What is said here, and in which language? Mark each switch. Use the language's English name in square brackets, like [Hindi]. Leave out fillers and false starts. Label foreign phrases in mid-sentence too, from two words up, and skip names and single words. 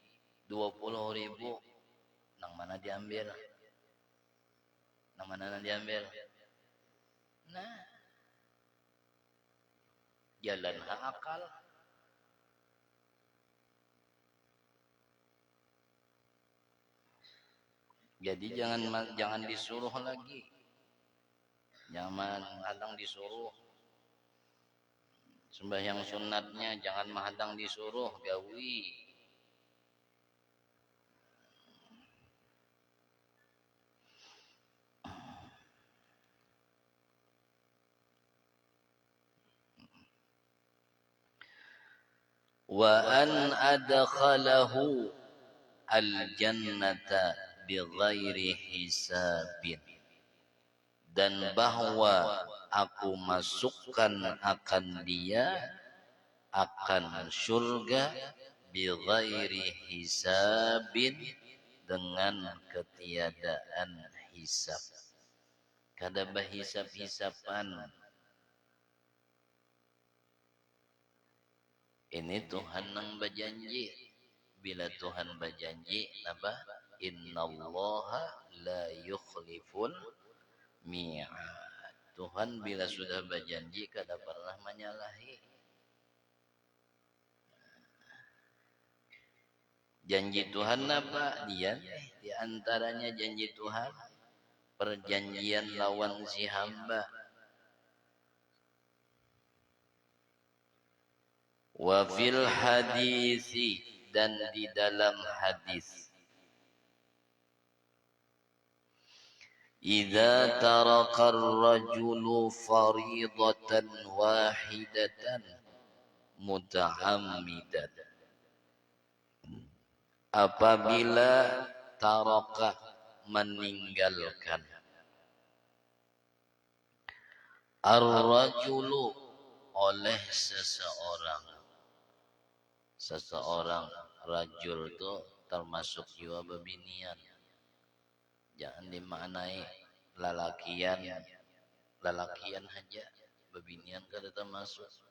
[Banjar] 20.000 nang mana diambil nah jalan akal jadi jangan disuruh lagi jangan hadang disuruh sembahyang sunatnya jangan menghadang disuruh gawi [Arabic] وأن أدخله الجنة بغير [Banjar] hisabin dan bahwa aku masukkan akan dia akan surga [Arabic] بغير حساب [Banjar] dengan ketiadaan hisab kada bahisab-hisapan ini Tuhan nang berjanji bila Tuhan berjanji apa [Arabic] إن الله لا يخلف [Banjar] mi'ad Tuhan bila sudah berjanji kada pernah menyalahi janji Tuhan apa dia di antaranya janji Tuhan perjanjian lawan si hamba [Arabic] وفي الحديث [Banjar] dan di dalam hadis [Arabic] إذا ترك الرجل فريضة واحدة متعمدا [Banjar] apabila taraka meninggalkan ar-rajulu oleh seseorang rajul itu termasuk jiwa bebinian jangan dimaknai lalakian aja bebinian kada termasuk